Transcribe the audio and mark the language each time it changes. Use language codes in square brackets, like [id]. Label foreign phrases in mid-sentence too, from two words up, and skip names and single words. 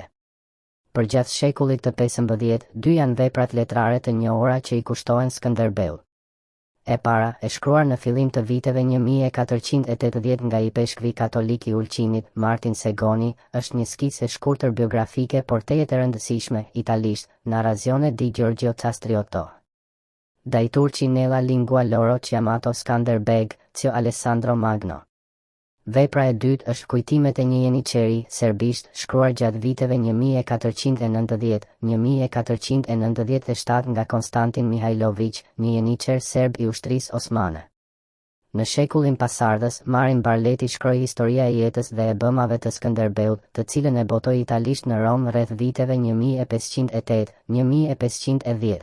[sq] Përgjatë shekullit të 15, dy janë veprat letrare të njohura që I kushtohen Skënderbeut. E para, e shkruar në fillim të viteve 1480 nga I peshkvi katolik I Ulqinit, Martin Segoni, është një skicë e shkurtër biografike por tejet e rëndësishme, italisht, [it] Narrazione di Giorgio Castriotto. Dai turci nella lingua loro chiamato Skanderbeg, Zio Alessandro Magno. [sq] Vepra e dytë është kujtimet e një jeniçeri, serbisht, shkruar gjatë viteve 1490-1497 nga Konstantin Mihajlović, një jeniçer serb I ushtrisë osmane. Në shekullin pasardhës, Marin Barleti shkroi historia e jetës dhe e bëmave të Skënderbeut, të cilën e botoi italisht në Rom rreth viteve 1508-1510.